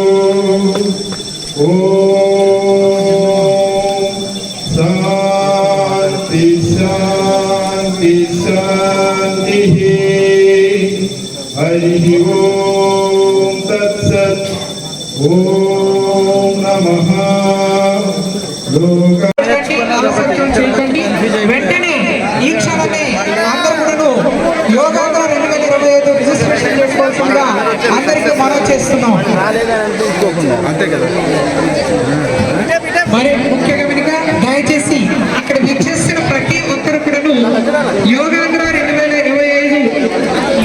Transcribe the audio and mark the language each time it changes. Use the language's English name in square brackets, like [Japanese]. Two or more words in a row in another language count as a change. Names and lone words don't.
[Sanskrit] ॐ शान्ति शान्ति शान्ति. हरि ॐ तत् सत्. ॐ नमः लोक. [Telugu] ఆసక్తం చేయకండి. వెంటనే ఈ క్షణమే అందరూ యోగాంధ్ర 2025 రిజిస్ట్రేషన్ చేసుకోవాల్సిందిగా అందరికీ మనవి చేస్తున్నాం. అంతే కదా. మరి ముఖ్యంగా వెనుక దయచేసి ఇక్కడ విచ్చేసిన ప్రతి ఒక్కరు కూడాను యోగాంధ్ర 2025